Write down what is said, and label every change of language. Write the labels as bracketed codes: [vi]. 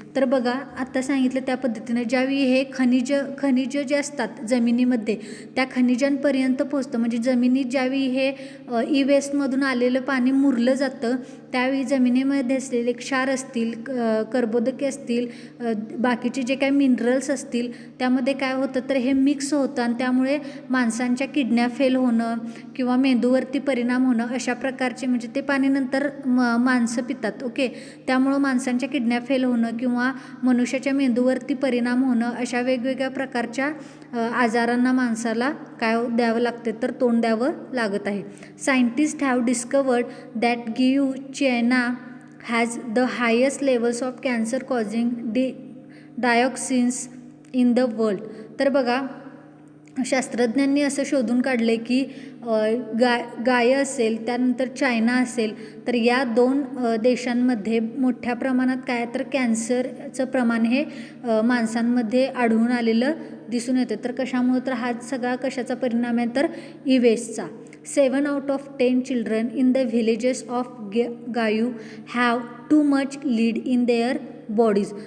[mr] तर बघा आता सांगितलं त्या पद्धतीनं ज्यावेळी हे खनिज जे असतात जमिनीमध्ये त्या खनिजांपर्यंत पोहोचतं म्हणजे जमिनीत ज्यावेळी हे ई वेस्टमधून आलेलं पाणी मुरलं जातं त्यावेळी जमिनीमध्ये असलेले क्षार असतील, कर्बोदके असतील, बाकीचे जे काही मिनरल्स असतील त्यामध्ये काय होतं तर हे मिक्स होतं आणि त्यामुळे माणसांच्या किडन्या फेल होणं किंवा मेंदूवरती परिणाम होणं अशा प्रकारचे म्हणजे ते पाणी नंतर माणसं पितात. ओके, त्यामुळं माणसांच्या किडन्या फेल होणं किंवा मनुष्याच्या मेंदूवरती परिणाम होणं अशा वेगवेगळ्या प्रकारच्या आजारांना माणसाला काय द्यावं लागते तर तोंड द्यावं लागत आहे. [en] Scientist have discovered that China has the highest levels of cancer causing dioxins in the world. [mr] तर बघा शास्त्रज्ञांनी असं शोधून काढले की गाय असेल, त्यानंतर चायना असेल, तर या 2 देशांमध्ये मोठ्या प्रमाणात काय तर कॅन्सरचं प्रमाण हे माणसांमध्ये आढळून आलेलं दिसून येतं. तर कशामुळे, तर हा सगळा कशाचा परिणाम आहे, तर ई-वेस्टचा. [en] 7 out of 10 children in the villages of Guiyu have too much lead in their bodies.